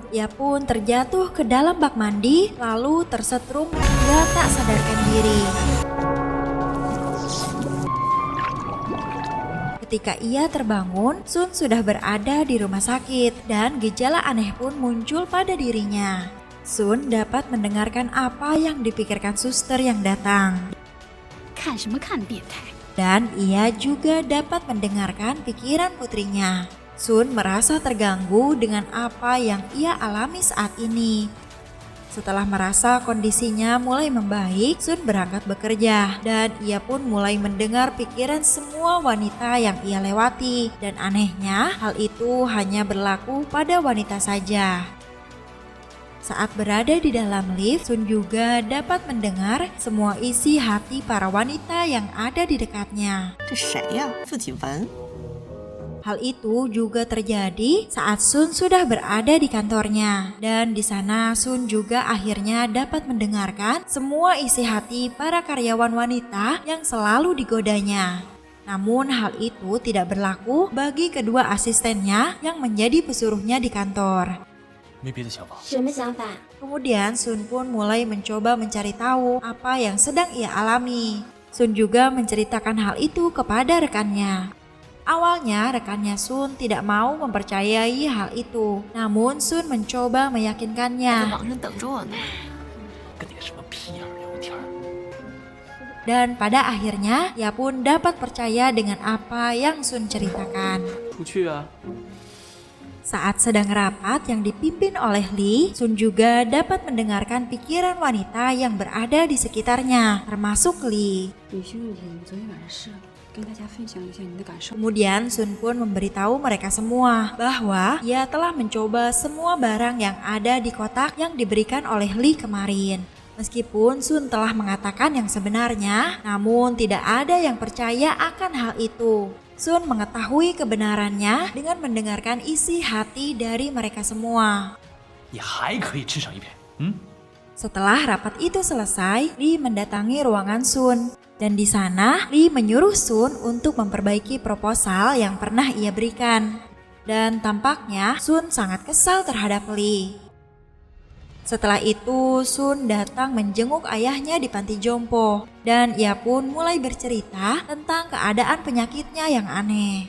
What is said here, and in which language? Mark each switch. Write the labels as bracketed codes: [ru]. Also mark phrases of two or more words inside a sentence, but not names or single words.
[id] Ia pun terjatuh ke dalam bak mandi, lalu tersetrum hingga tak sadarkan diri. Ketika ia terbangun, Sun sudah berada di rumah sakit dan gejala aneh pun muncul pada dirinya. Sun dapat mendengarkan apa yang dipikirkan suster yang datang. [zh] 看什么看变态？ [id] Dan ia juga dapat mendengarkan pikiran putrinya. Sun merasa terganggu dengan apa yang ia alami saat ini. Setelah merasa kondisinya mulai membaik, Sun berangkat bekerja dan ia pun mulai mendengar pikiran semua wanita yang ia lewati. Dan anehnya, hal itu hanya berlaku pada wanita saja. Saat berada di dalam lift, Sun juga dapat mendengar semua isi hati para wanita yang ada di dekatnya. [zh] 这谁呀？傅锦文。 [id] Hal itu juga terjadi saat Sun sudah berada di kantornya dan di sana Sun juga akhirnya dapat mendengarkan semua isi hati para karyawan wanita yang selalu digodanya. Namun hal itu tidak berlaku bagi kedua asistennya yang menjadi pesuruhnya di kantor. [zh] 没别的想法。什么想法？ [id] Kemudian Sun pun mulai mencoba mencari tahu apa yang sedang ia alami. Sun juga menceritakan hal itu kepada rekannya. Awalnya rekannya Sun tidak mau mempercayai hal itu, namun Sun mencoba [zh] 在 [id] meyakinkannya. [zh] 网上等着我呢。跟点什么屁眼儿聊天儿？ [id] Dan pada akhirnya ia pun dapat percaya dengan apa yang Sun ceritakan. [zh] 出去啊！ [id] Saat sedang rapat yang dipimpin oleh Lee, Sun juga dapat mendengarkan pikiran wanita yang berada di sekitarnya, termasuk Lee. [zh] 女性问题，你昨天晚上是跟大家分享一下你的感受。 [id] Kemudian Sun pun memberitahu mereka semua bahwa ia telah mencoba semua barang yang ada di kotak yang diberikan oleh Lee kemarin. Meskipun Sun telah mengatakan yang sebenarnya, namun tidak ada yang percaya akan hal itu. Sun mengetahui kebenarannya dengan mendengarkan isi hati dari mereka semua. [zh] 你还可以吃上一片，嗯？ [id] Setelah rapat itu selesai, Lee mendatangi ruangan Sun. Dan di sana, Lee menyuruh Sun untuk memperbaiki proposal yang pernah ia berikan. Dan tampaknya Sun sangat kesal terhadap Lee. Setelah itu, Sun datang menjenguk ayahnya di panti jompo dan ia pun mulai bercerita tentang keadaan penyakitnya yang aneh.